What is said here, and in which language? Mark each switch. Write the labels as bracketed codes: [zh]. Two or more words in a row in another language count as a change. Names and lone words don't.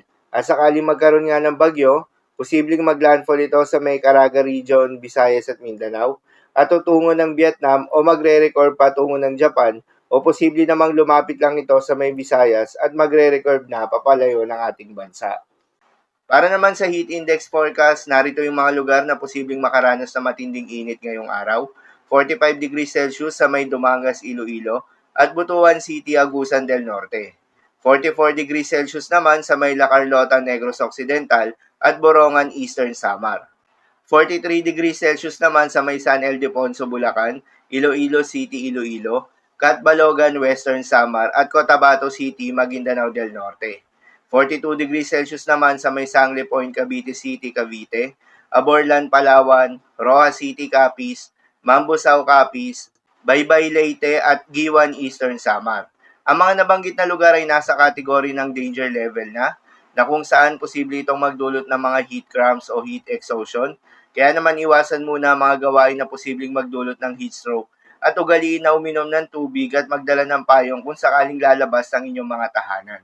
[tl] At sakaling magkaroon nga ng bagyo, posibleng maglandfall ito sa may Caraga Region, Visayas at Mindanao at tutungo ng Vietnam o magre-record patungo ng Japan o posible namang lumapit lang ito sa may Visayas at magre-record na papalayo ng ating bansa. Para naman sa [en] heat index forecast, [tl] narito yung mga lugar na posibleng makaranas ng matinding init ngayong araw. 45 [en] degrees Celsius [tl] sa may Dumangas, Iloilo at Butuan City, Agusan del Norte. 44 [en] degrees Celsius [tl] naman sa may La Carlota, Negros Occidental at Borongan, Eastern Samar. 43 [en] degrees Celsius [tl] naman sa may San Ildefonso, Bulacan, Iloilo City, Iloilo, Catbalogan, Western Samar at Cotabato City, Maguindanao del Norte. 42 [en] degrees Celsius [tl] naman sa may Sangle Point, Cavite City, Cavite, Aborlan, Palawan, Rojas City, Capiz, Mambusaw, Capiz, Baybay, Leyte at Giwan, Eastern Samar. Ang mga nabanggit na lugar ay nasa kategory ng [en] danger level [tl] na kung saan posible itong magdulot ng mga [en] heat cramps [tl] o [en] heat exhaustion. [tl] Kaya naman iwasan muna ang mga gawain na posibleng magdulot ng [en] heat stroke [tl] at ugaliin na uminom ng tubig at magdala ng payong kung sakaling lalabas ang inyong mga tahanan.